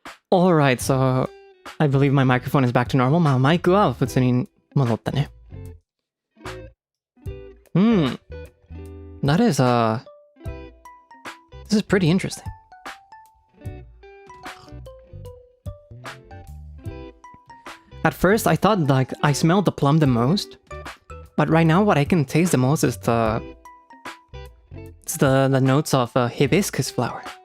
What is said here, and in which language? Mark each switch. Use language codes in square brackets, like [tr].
[en] Alright, so I believe my microphone is back to normal. [ja] まあマイクは普通に戻ったね。 [en] That is, this is pretty interesting. At first, I thought like I smelled the plum the most, but right now what I can taste the most is the notes of hibiscus flower.